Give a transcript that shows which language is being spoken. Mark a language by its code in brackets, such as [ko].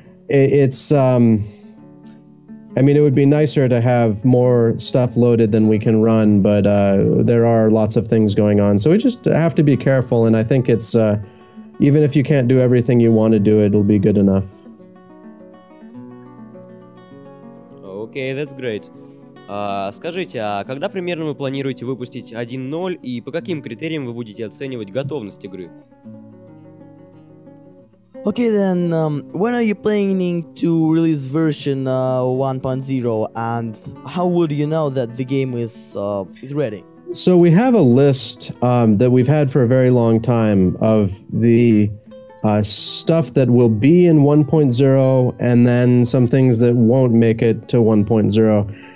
[en] It would be nicer to have more stuff loaded than we can run, but there are lots of things going on. So we just have to be careful, and I think it's, even if you can't do everything you want to do, it'll be good enough. Okay, that's great. [ru] Скажите, а когда примерно вы планируете выпустить 1.0 и по каким критериям вы будете оценивать готовность игры? [en] Okay, then, when are you planning to release version 1.0, and how would you know that the game is ready? So we have a list that we've had for a very long time of the stuff that will be in 1.0, and then some things that won't make it to 1.0.